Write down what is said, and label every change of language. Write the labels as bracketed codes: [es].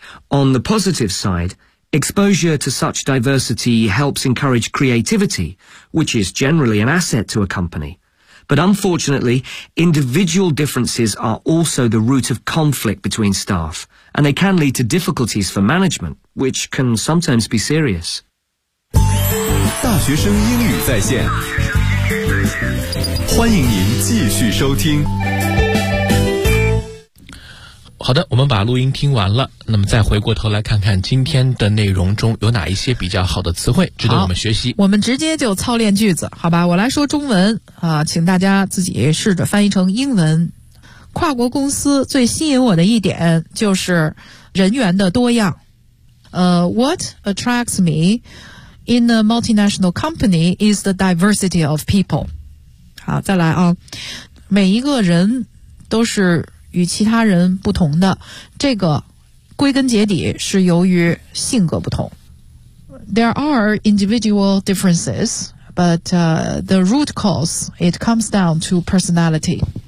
[en] On the positive side, exposure to such diversity helps encourage creativity, which is generally an asset to a company. But unfortunately, individual differences are also the root of conflict between staff, and they can lead to difficulties for management, which can sometimes be serious. [zh] 大学生英语在线，欢迎您继续收听。好的，我们把录音听完了，那么再回过头来看看今天的内容中有哪一些比较好的词汇值得我们学习。我们直接就操练句子，好吧，我来说中文啊，请大家自己试着翻译成英文。跨国公司最吸引我的一点就是人员的多样。 [en] What attracts me in a multinational company is the diversity of people. [zh] 好，再来啊，每一个人都是与其他人不同的，这个归根结底是由于性格不同。 [en] There are individual differences, but the root cause, it comes down to personality.